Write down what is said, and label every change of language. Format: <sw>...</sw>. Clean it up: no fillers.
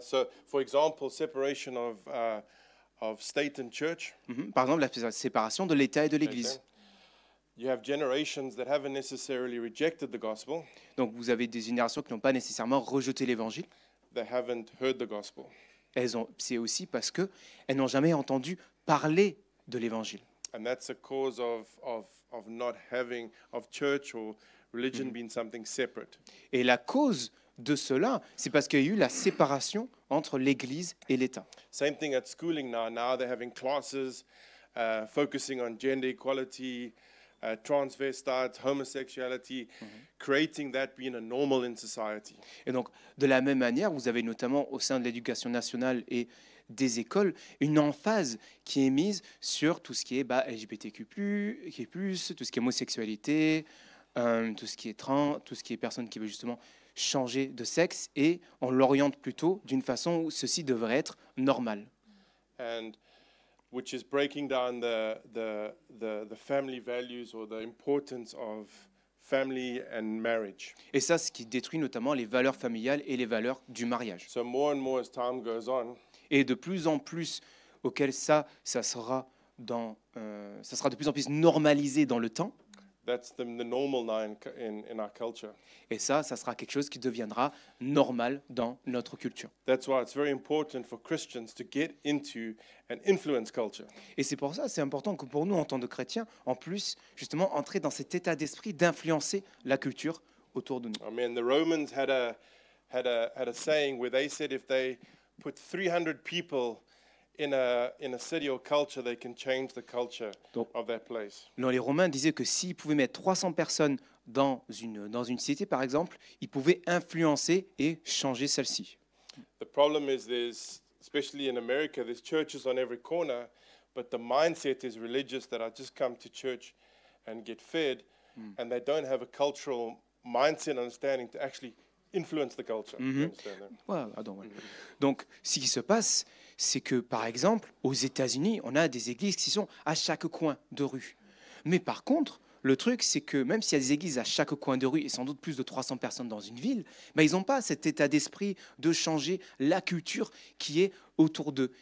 <en>So, for example, separation of state and church.</en> <fr>Par exemple, la séparation de l'État et de l'Église.</fr> <en>You have generations that haven't necessarily rejected the gospel.</en> <fr>Donc vous avez des générations qui n'ont pas nécessairement rejeté l'Évangile.</fr> <en>They haven't heard the gospel.</en> <fr>C'est aussi parce qu'elles n'ont jamais entendu parler de l'Évangile.</fr> <en>And that's a cause of not having, of church or religion being something separate.</en> <fr>Et la cause de cela, c'est parce qu'il y a eu la séparation entre l'Église et l'État.</fr> <en>Same thing at schooling now. Now they're having classes focusing on gender equality, transvestites, homosexuality, creating that being a normal in society.</en> <fr>Et donc, de la même manière, vous avez notamment au sein de l'éducation nationale et des écoles une emphase qui est mise sur tout ce qui est LGBTQ+, tout ce qui est homosexualité, tout ce qui est trans, tout ce qui est personne qui veut justement changer de sexe, et on l'oriente plutôt d'une façon où ceci devrait être normal.</fr> <en>And which is breaking down the family values or the importance of family and marriage.</en> <fr>Et ça, ce qui détruit notamment les valeurs familiales et les valeurs du mariage.</fr> <en>So more and more as time goes on,</en> <fr>Et de plus en plus, auquel ça sera de plus en plus normalisé dans le temps.</fr> <en>that's the normal now in our culture.</en> <fr>Et ça sera quelque chose qui deviendra normal dans notre culture.</fr> <en>That's why it's very important for Christians to get into and influence culture.</en> <fr>Et c'est pour ça, c'est important que pour nous, en tant que chrétiens, en plus, justement, entrer dans cet état d'esprit d'influencer la culture autour de nous.</fr> <en>I mean, the Romans had a saying where they said if they put 300 people in a city or culture, they can change the culture</en> <fr>Donc,</fr> <en>of that place.</en> <fr>les Romains disaient que s'ils pouvaient mettre 300 personnes dans une cité, par exemple, ils pouvaient influencer et changer celle-ci.</fr> <en>The problem is there's, especially in America, there's churches on every corner, but the mindset is religious that I just come to church and get fed, and they don't have a cultural mindset understanding to actually influence the culture. You understand that?</en> <fr>Ouais, Donc, ce qui se passe, c'est que, par exemple, aux États-Unis, on a des églises qui sont à chaque coin de rue. Mais par contre, le truc, c'est que même s'il y a des églises à chaque coin de rue et sans doute plus de 300 personnes dans une ville, ils n'ont pas cet état d'esprit de changer la culture qui est autour d'eux.</fr>